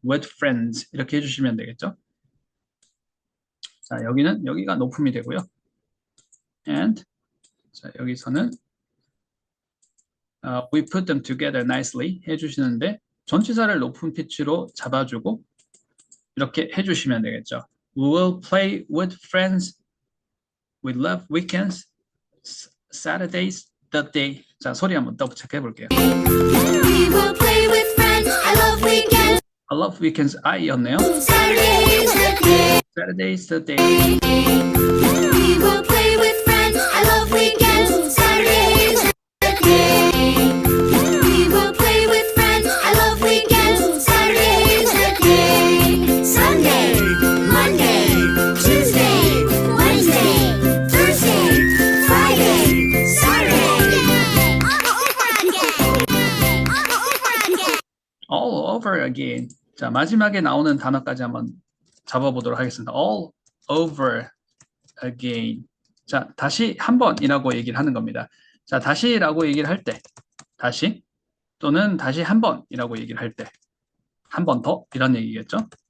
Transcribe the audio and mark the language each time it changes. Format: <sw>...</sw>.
<en>with friends</en> <ko>이렇게 해주시면 되겠죠. 자, 여기가 높음이 되고요. And 자, 여기서는</ko> <en>we put them together nicely</en> <ko>해주시는데 전치사를 높은 피치로 잡아주고 이렇게 해주시면 되겠죠.</ko> <en>We will play with friends. We love weekends. Saturdays, the day.</en> <ko>자, 소리 한번 더블 체크 해볼게요.</ko> <en>We will play with friends. I love weekends. I love weekends. I였네요. Saturday is the day. Saturday's the day. We will play with friends. I love weekends. Saturday is the day. We will play with friends. I love weekends. Saturday is the day. Sunday, Monday, Tuesday, Wednesday, Thursday, Friday, Saturday. All over again.</en> <ko>자, 마지막에 나오는 단어까지 한번 잡아보도록 하겠습니다.</ko> <en>All over again.</en> <ko>자, 다시 한 번이라고 얘기를 하는 겁니다. 자, 다시라고 얘기를 할 때, 다시 또는 다시 한 번이라고 얘기를 할 때, 한 번 더 이런 얘기겠죠.</ko>